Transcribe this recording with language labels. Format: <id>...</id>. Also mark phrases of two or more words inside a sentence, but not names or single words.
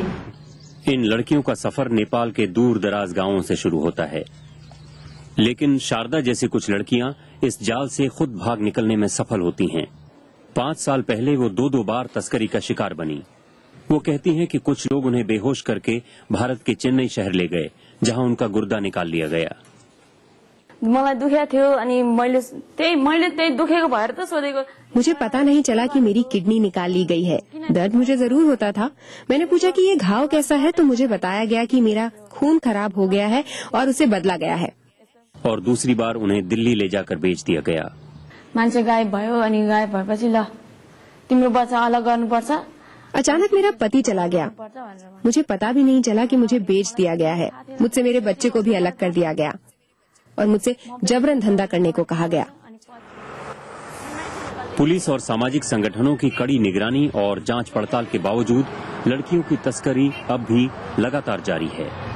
<hi>इन लड़कियों का सफर नेपाल के दूर दराज गांवों से शुरू होता है, लेकिन शारदा जैसी कुछ लड़कियां इस जाल से खुद भाग निकलने में सफल होती हैं। 5 साल पहले वो 2 बार तस्करी का शिकार बनी। वो कहती हैं कि कुछ लोग उन्हें बेहोश करके भारत के चेन्नई शहर ले गए, जहां उनका गुर्दा निकाल लिया गया।</hi> <ne>मलाई दुखिया थियो अनि मैले त्यही दुखेको भएर त सोधेको।</ne> <hi>मुझे पता नहीं चला कि मेरी किडनी निकाल ली गई है। दर्द मुझे जरूर होता था। मैंने पूछा कि ये घाव कैसा है, तो मुझे बताया गया कि मेरा खून खराब हो गया है और उसे बदला गया है। और दूसरी बार उन्हें दिल्ली ले जाकर बेच दिया गया।</hi> <ne>मान्छे गायब भयो अनि गायब भएपछि ल तिम्रो बच्चा अलग गर्नुपर्छ।</ne> <hi>अचानक मेरा पति चला गया। मुझे पता भी नहीं चला कि मुझे बेच दिया गया है। मुझसे मेरे बच्चे को भी अलग कर दिया गया और मुझसे जबरन धंधा करने को कहा गया। पुलिस और सामाजिक संगठनों की कड़ी निगरानी और जांच पड़ताल के बावजूद लड़कियों की तस्करी अब भी लगातार जारी है।</hi>